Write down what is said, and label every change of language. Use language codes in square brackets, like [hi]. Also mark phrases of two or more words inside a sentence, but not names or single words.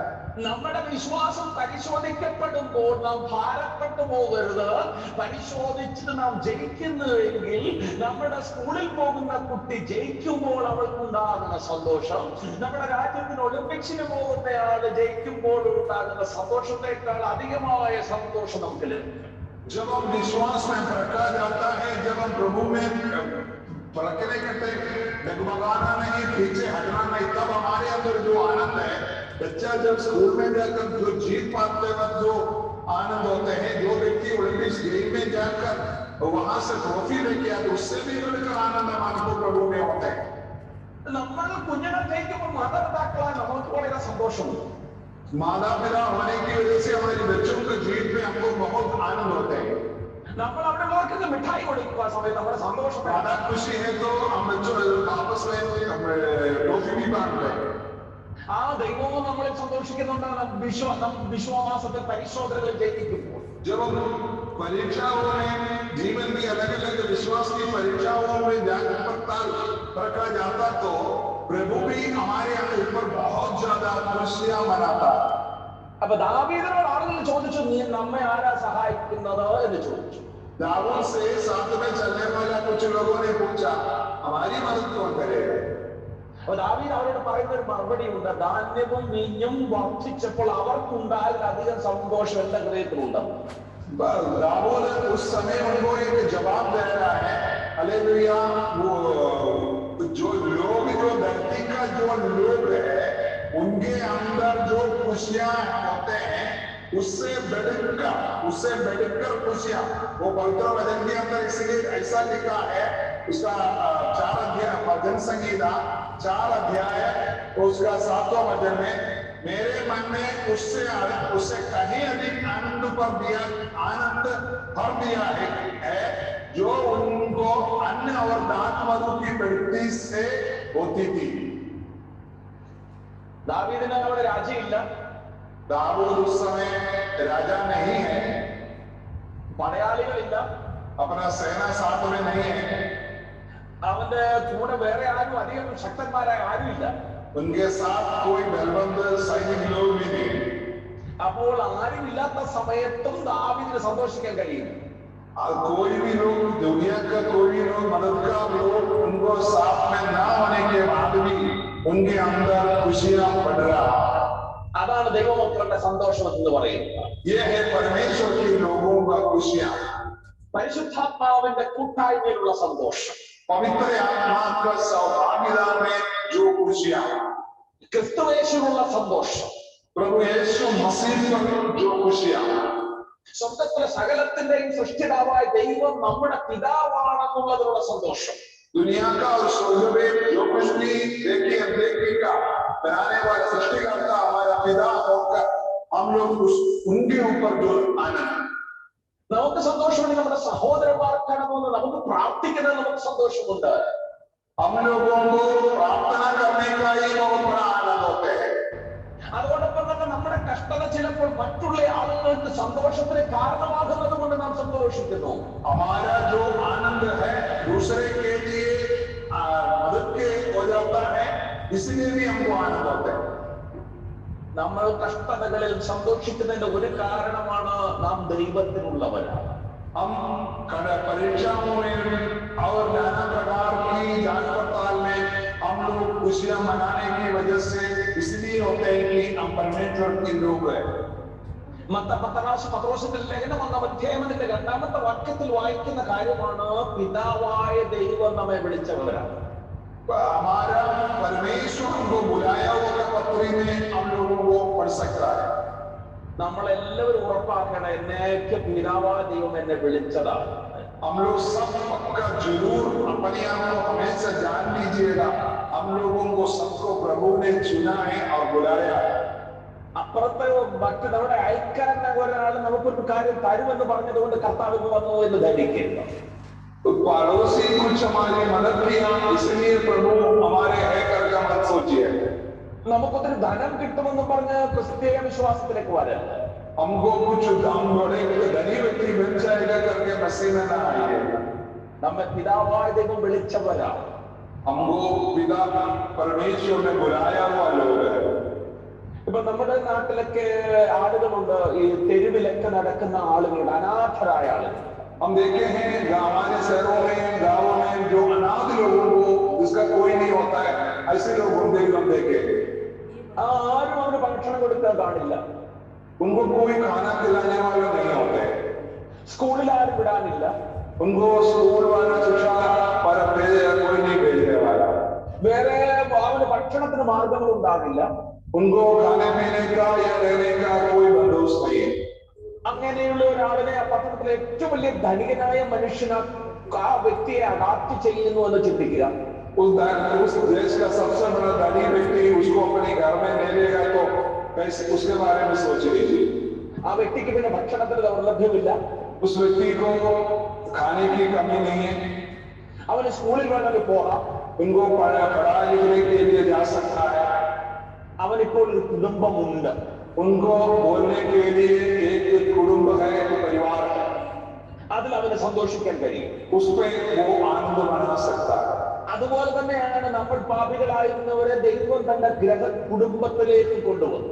[ml] നമ്മുടെ വിശ്വാസം പരിശോധിക്കപ്പെടുമ്പോൾ നാം ഭാരപ്പെട്ടു പോകരുത്. പരിശോധിച്ചിട്ട് നാം ജയിക്കുന്നുവെങ്കിൽ നമ്മുടെ സ്കൂളിൽ പോകുന്ന കുട്ടി ജയിക്കുമ്പോൾ അവൾക്കുണ്ടാകുന്ന സന്തോഷം, നമ്മുടെ രാജ്യത്തിന് ഒളിമ്പിക്സിന് പോകുന്ന ആള് ജയിക്കുമ്പോൾ ഉണ്ടാകുന്ന സന്തോഷത്തെക്കാൾ അധികമായ സന്തോഷം നമുക്ക് ലഭിക്കും. [hi] जब हम विश्वास में परखा जाता है, जब हम प्रभु में परखने करते, डगमगाना नहीं, पीछे हटना नहीं, तब हमारे अंदर जो आनंद है, बच्चा जब स्कूल में जाकर जो जीत पाते वक्त जो आनंद होते हैं, जो व्यक्ति ओलंपिक्स गेम में जाकर वहां से ट्रॉफी लेके आते, उससे भी बढ़कर आनंद हमारे को प्रभु में होता है. [ml] നമ്മൾ കുഞ്ഞുങ്ങൾ ജയിക്കുമ്പോൾ മാതാപിതാക്കളായ നമുക്ക് വളരെ സന്തോഷമുണ്ട്. [hi] माता पिता होने की वजह से हमारे बच्चों के जीत में हमको बहुत आनंद होता है. [ml] നമ്മൾ അവിടെ ഉള്ളവർക്ക് മിഠായി കൊടുക്കുക സമയത്ത് നമ്മുടെ സന്തോഷം [hi] ज्यादा खुशी है तो हम बच्चों आपस में ट्रॉफी भी बांटते हैं. [ml] ആ ദൈവവും നമ്മളിൽ സന്തോഷിക്കുന്നുണ്ടാണ്. വിശ്വാസത്തിൽ പരിശോധനകൾ ജയിക്കുമ്പോൾ [hi] जब हम परीक्षाओं में जीवन की अलग अलग विश्वास की परीक्षाओं में जाकर परखा जाता तो प्रभु भी हमारे ऊपर बहुत ज्यादा खुशियां मनाता. [ml] അപ്പൊ ദാവീദിനോട് ആളുകൾ ചോദിച്ചു, നീ നമ്മെ ആരാ സഹായിക്കുന്നത് എന്ന് ചോദിച്ചു. [hi] दाऊद से साथ में चलने वाला कुछ लोगों ने पूछा, हमारी मदद कौन करेगा. [ml] അപ്പൊ ദാവീദ് അവരോട് പറയുന്ന ഒരു മറുപടി ഉണ്ട്, ധാന്യവും വീഞ്ഞും വർദ്ധിച്ചപ്പോൾ അവർക്കുണ്ടായതിലധികം സന്തോഷം എന്റെ ഹൃദയത്തിലുണ്ട്. [hi] दाऊद उस समय उनको एक जवाब दे रहा है. हालेलुया. वो जो लोग जो धरती का जो लोग है उनके अंदर जो खुशियां होते हैं उससे बढ़कर खुशियां, वो पवित्र वचन के अंदर इसलिए ऐसा लिखा है उसका 4 अध्याय जनसंगीता 4 अध्याय उसका 7वां वचन में मेरे मन में उससे कहीं अधिक आनंद भर दिया है जो उनको अन्न और दान मधु की वृद्धि से होती थी। [ml] ദാവീദിന് അവിടെ രാജ്യമില്ല, [hi] दाऊद उस समय राजा नहीं है, [ml] പടയാളികളില്ല, [hi] अपना सेना साथ में नहीं है, [ml] അവന്റെ കൂടെ വേറെ ആരും അധികം ശക്തന്മാരായ ആരുമില്ല, [hi] उनके साथ कोई बलवंत सैनिक लोग भी नहीं। [ml] അപ്പോൾ ആരുമില്ലാത്ത സമയത്തും ദാവീദിന് സന്തോഷിക്കാൻ കഴിയും। [hi] कोई भी लोग दुनिया का कोई भी लोग मददगार लोग उनको साथ में ना होने के बाद भी उनके अंदर खुशियां बढ़ रहा। [ml] അതാണ് ദൈവമക്കളുടെ സന്തോഷം എന്ന് പറയുന്നത്। [hi] ये है परमेश्वर के लोगों का खुशियां, [ml] പരിശുദ്ധാത്മാവിന്റെ കൂട്ടായ്മയിലുള്ള സന്തോഷം, [hi] पवित्र आत्मा का सौभाग्यता में जो खुशियां, [ml] ക്രിസ്തുയേശുവിലുള്ള സന്തോഷം, [hi] प्रभु यीशु मसीह पर जो खुशियां, [ml] സ്വർഗ്ഗത്തിലെ സകലത്തിന്റെയും സൃഷ്ടിതാവായ ദൈവം നമ്മുടെ പിതാവാണെന്നുള്ളതിലുള്ള സന്തോഷം, [hi] दुनिया का और स्वर्ग में जो कुछ भी देखेगा बनाने वाला सृष्टिकर्ता हमारा पिता होकर हम लोग उनके ऊपर जो आनंद, [ml] നമുക്ക് സന്തോഷമുണ്ട്, നമ്മുടെ സഹോദരന്മാർക്കാണെന്ന് നമുക്ക് പ്രാർത്ഥിക്കുന്നത് നമുക്ക് സന്തോഷമുണ്ട്। [hi] हम लोगों को प्रार्थना करने का ही बहुत बड़ा आनंद होता है। [ml] അതോടൊപ്പം തന്നെ നമ്മുടെ കഷ്ടത ചിലപ്പോൾ മറ്റുള്ള ആളുകൾക്ക് സന്തോഷത്തിന് കാരണമാകുന്നത് കൊണ്ട് നാം സന്തോഷിക്കുന്നു। [hi] हमारा जो आनंद है दूसरे के लिए मदद के हो जाता है, इसलिए भी हमको आनंद होता है। [ml] നമ്മൾ കഷ്ടതകളിൽ സന്തോഷിക്കുന്നതിന്റെ ഒരു കാരണമാണ് നാം ദൈവത്തിനുള്ളവരാണ്। [hi] हम परीक्षाओं में और नाना प्रकार की जांच पड़ताल में हम लोग खुशियां मनाने की वजह से इसलिए होते हैं कि हम परमेश्वर के लोग हैं। [ml] പത്രോസിന്റെ ലേഖനം 1-ാം അധ്യായത്തിന്റെ 2-ാമത്തെ വാക്യത്തിൽ വായിക്കുന്ന കാര്യമാണ് പിതാവായ ദൈവം നമ്മെ വിളിച്ചവരാണ്। [hi] हमारा परमेश्वर को बुलाया हुआ पत्री में हम लोगों को पढ़ सकता है। [ml] നമ്മളെല്ലാവരും ഉറപ്പാക്കണം, എന്നേക്ക് പിതാവായ ദൈവം എന്നെ വിളിച്ചതാണ്। [hi] हम लोग सब पक्का जरूर अपने आप को हमेशा जान लीजिएगा, हम लोगों को सबको प्रभु ने चुना है और बुलाया है। [ml] അപ്പുറത്തെ മറ്റ് നമ്മുടെ അയൽക്കാരനെ ഒരാൾ നമുക്കൊരു കാര്യം തരുമെന്ന് പറഞ്ഞതുകൊണ്ട് കർത്താവിന് വന്നു എന്ന് ധരിക്കരുത്। [hi] पड़ोसी कुछ हमारी मदद किया इसलिए प्रभु हमारे है करके मत सोचिए। [ml] നമുക്കൊരു ധനം കിട്ടുമെന്ന് പറഞ്ഞ് ക്രിസ്തീയ വിശ്വാസത്തിലേക്ക് വരരുത്। [hi] हमको कुछ हम बड़े धनी व्यक्ति बन जाएगा करके मसीह में ना आइए। [ml] നമ്മെ പിതാവായ ദൈവം വിളിച്ചവരാണ്। [hi] हमको पिता परमेश्वर ने बुलाया हुआ लोग है। [ml] ഇപ്പൊ നമ്മുടെ നാട്ടിലൊക്കെ ആളുകളുണ്ട്, ഈ തെരുവിലൊക്കെ നടക്കുന്ന ആളുകളുണ്ട്, അനാഥരായ ആളുകൾ। [hi] हम देखे हैं हमारे शहरों में गांवों में जो अनाथ लोगों को जिसका कोई नहीं होता है, ऐसे लोग हम देखे [ml] ആരും അവന് ഭക്ഷണം കൊടുക്കാൻ കാണില്ല, [hi] उनको कोई खाना खिलाने वाला नहीं होते, [ml] സ്കൂളിൽ ആരും വിടാനില്ല, [hi] उनको स्कूल वाला शिक्षा पर कोई नहीं भेजने वाला, [ml] വേറെ അവന് ഭക്ഷണത്തിന് മാർഗങ്ങൾ ഉണ്ടാകില്ല, [hi] उनको खाने पीने का या रहने का कोई बंदोबस्त नहीं है। [ml] അങ്ങനെയുള്ള ഒരാളിനെ ആ പട്ടണത്തിലെ ഏറ്റവും വലിയ ധനികനായ മനുഷ്യന് ആ വ്യക്തിയെ അഡാപ്റ്റ് ചെയ്യുന്നു എന്ന് ചിന്തിക്കുക। [hi] उस देश का सबसे बड़ा धनी व्यक्ति उसको अपने घर में ले लेगा तो कैसे, उसके बारे में सोच लीजिए। [ml] ആ വ്യക്തിക്ക് പിന്നെ ഭക്ഷണത്തിന് ദൗർലഭ്യമില്ല, [hi] उस व्यक्ति को खाने की कमी नहीं है, [ml] അവന് സ്കൂളിൽ വേണമെങ്കിൽ പോകാം, [hi] उनको पढ़ाई लिखने के लिए जा सकता है, [ml] അവനിപ്പോൾ ഒരു കുടുംബമുണ്ട്, [hi] उनको बोलने के लिए एक कुटुंब है, परिवार है, [ml] അതിൽ അവന് സന്തോഷിക്കാൻ കഴിയും, [hi] उस पर वो आनंद मना सकता है। [ml] അതുപോലെ തന്നെയാണ് നമ്മൾ പാപികളായിരുന്നവരെ ദൈവം തന്റെ കുടുംബത്തിലേക്ക് കൊണ്ടുവന്നു।